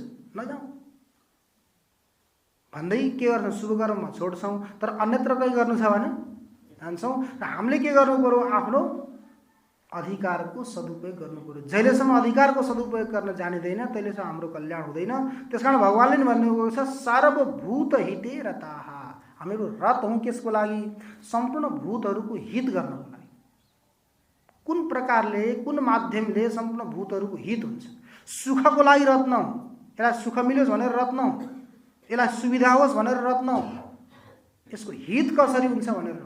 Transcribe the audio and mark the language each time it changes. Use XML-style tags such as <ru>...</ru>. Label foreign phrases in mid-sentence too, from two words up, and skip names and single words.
<ne>नजाउँ भन्दै के गर्छौँ? शुभ कर्ममा छोड्छौँ। तर अन्यत्र कहीँ गर्नु छ भने जान्छौँ। र हामीले के गर्नु पर्यो? आफ्नो अधिकारको सदुपयोग गर्नु पर्यो। जहिलेसम्म अधिकारको सदुपयोग गर्न जानिँदैन तहिलेसम्म हाम्रो कल्याण हुँदैन। त्यसकारण भगवानले नि भन्नुभएको छ</ne> <sa>सर्वभूत हिते रताः।</sa> <ne>हामीहरू रत हौँ केसको लागि? सम्पूर्ण भूतहरूको हित गर्नको लागि। कुन प्रकारले कुन माध्यमले सम्पूर्ण भूतहरूको हित हुन्छ? सुखको लागि रत नहौँ, यसलाई सुख मिलोस् भनेर रत नहौँ, यसलाई सुविधा होस् भनेर रत नहौँ, यसको हित कसरी हुन्छ भनेर रत।</ne>